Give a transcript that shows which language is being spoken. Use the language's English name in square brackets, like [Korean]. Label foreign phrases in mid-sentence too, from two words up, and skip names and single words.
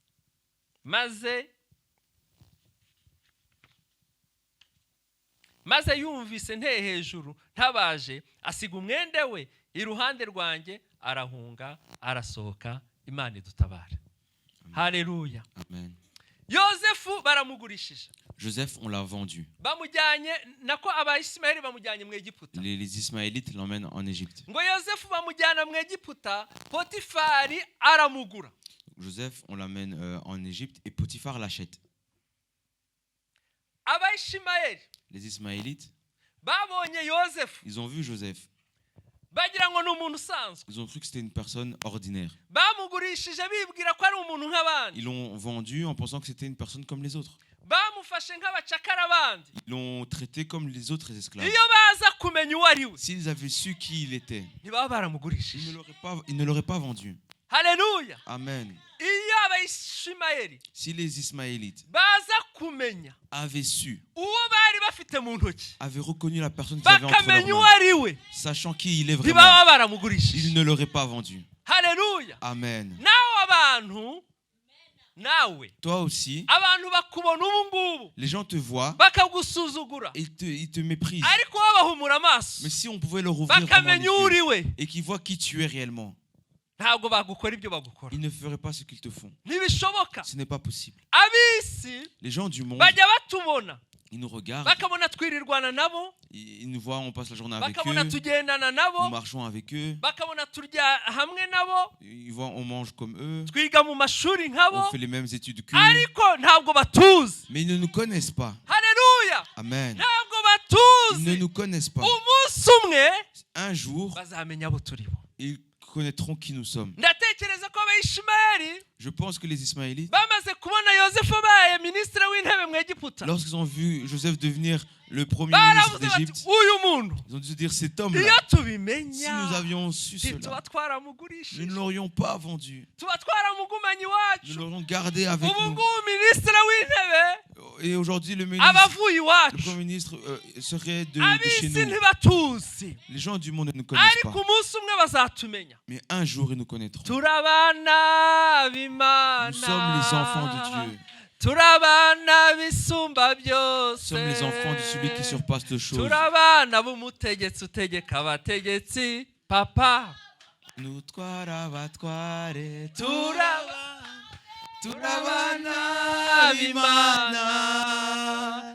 [Kinyarwanda] maze yumvise nteye hejuru ntabaje, asiga umwenda we iruhande rwanjye, arahunga arasohoka. Imana idutabara. Haleluya. Amen. Yozefu baramugurishije. [French] Joseph, on l'a vendu. [Kinyarwanda] Bamujyanye nako Abayismayeli bamujyanye mu Egiputa. [French] Les Ismaélites l'emmènent en Égypte. [Kinyarwanda] Ngo Yozefu bamujyana mu Egiputa, Potifari aramugura. [French] Joseph, on l'amène en Égypte et Potiphar l'achète. [Kinyarwanda] Abayismayeli, [French] Les Ismaélites, [Kinyarwanda] babonye Yozefu, [French] ils ont vu Joseph. [Kinyarwanda] bagira ngo n'umuntu usanzwe. [French] Ils ont cru que c'était une personne ordinaire. [Kinyarwanda] Bamugurishije bibwira ko ari umuntu nk'abandi. [French] Ils l'ont vendu en pensant que c'était une personne comme les autres. [Kinyarwanda] Bamufashe nk'abacakara abandi. [French] Ils l'ont traité comme les autres esclaves. [Kinyarwanda] Iyo baza kumenya uwo ari we, [French] S'ils avaient su qui il était, [Kinyarwanda] ntibaba baramugurishije. [French] ils ne l'auraient pas vendu. [Kinyarwanda] Haleluya. Amen. Iyo Abayismayeli [French] Si les Ismaélites [Kinyarwanda] baza kumenya [French] avaient su, [Kinyarwanda] uwo bari bafite mu ntoki, [French] avaient reconnu la personne qu'ils avaient entre [Kinyarwanda] bakamenya [French] leurs [Kinyarwanda] uwo [French] mains, [Kinyarwanda] ari we, [French] sachant qui il est [Kinyarwanda] ntibaba [French] vraiment, [Kinyarwanda] baramugurishije. [French] ils ne l'auraient pas vendu. [Kinyarwanda] Haleluya. Amen. Nawe n'abantu nawe [French] Toi aussi, [Kinyarwanda] abantu bakubona ubu ngubu [French] les gens te voient [Kinyarwanda] bakagusuzugura [French] et ils te méprisent. [Kinyarwanda] ariko babahumura amaso [French] Mais si on pouvait leur ouvrir vraiment les [Kinyarwanda] bakamenya uri [French] yeux [Kinyarwanda] we [French] et qu'ils voient qui tu es réellement, [Kinyarwanda] ntabwo bagukora ibyo bagukora [French] ils ne feraient pas ce qu'ils te font. [Kinyarwanda] ntibishoboka. [French] Ce n'est pas possible. [Kinyarwanda] Ab'isi [French] Les gens du monde, [Kinyarwanda] bajya batubona [French] ils nous regardent, [Kinyarwanda] bakabona twirirwana nabo [French] ils nous voient, on passe la journée avec [Kinyarwanda] bakabona [French] eux, [Kinyarwanda] tugendana [French] nous [Kinyarwanda] nabo [French] marchons avec eux, [Kinyarwanda] bakabona turya hamwe nabo [French] ils voient, on mange comme eux, [Kinyarwanda] twiga mu mashuri nkabo [French] on fait les mêmes études qu'eux, [Kinyarwanda] ariko ntabwo batuzi. [French] mais ils ne nous connaissent pas. [Kinyarwanda] Haleluya, Amen. ntabwo [French] Ils ne [Kinyarwanda] batuzi. [French] nous connaissent pas. [Kinyarwanda] Umunsi umwe [French] Un jour, [Kinyarwanda] bazamenya abo turi bo. [French] ils connaîtront qui nous sommes. [Kinyarwanda] Ndatekereza ko abayishimayeli [French] Je pense que les Ismaélites, [Kinyarwanda] bamaze kubona yosefu abaye minisitiri w'intebe mu Egiputa, [French] lorsqu'ils ont vu Joseph devenir le premier ministre [Kinyarwanda] baravuze bati [French] d'Égypte, [Kinyarwanda] uyu muntu [French] ils ont dû se dire cet [Kinyarwanda] iyo [French] homme-là, si [Kinyarwanda] tubimenya [French] nous avions su [Kinyarwanda] tuba [French] cela, nous ne [Kinyarwanda] twaramugurishije, [French] l'aurions pas vendu. [Kinyarwanda] tuba twaramugumanye [French] Nous [Kinyarwanda] iwacu. [French] l'aurions gardé avec [Kinyarwanda] Ubu [French] nous. [Kinyarwanda] ngubu minisitiri w'intebe [French] Et aujourd'hui, le ministre, [Kinyarwanda] abavuye [French] le [Kinyarwanda] iwacu. [French] premier ministre serait de chez [Kinyarwanda] Ab'isi [French] nous. [Kinyarwanda] ntibatuzi [French] Les gens du monde ne nous connaissent [Kinyarwanda] ariko [French] pas. [Kinyarwanda] umunsi umwe bazatumenya. [French] Mais un jour, ils nous connaîtront. [Kinyarwanda] Turabana b'Imana, [French] Nous sommes les enfants de Dieu. [Kinyarwanda] turabana bisumba [French] Nous [Kinyarwanda] byose, [French] sommes les enfants de celui qui surpasse toutes choses. [Kinyarwanda] turabana b'umutegetsi utegeka abategetsi, papa. [French] Nous twarabatware, [Kinyarwanda] turabana b'Imana.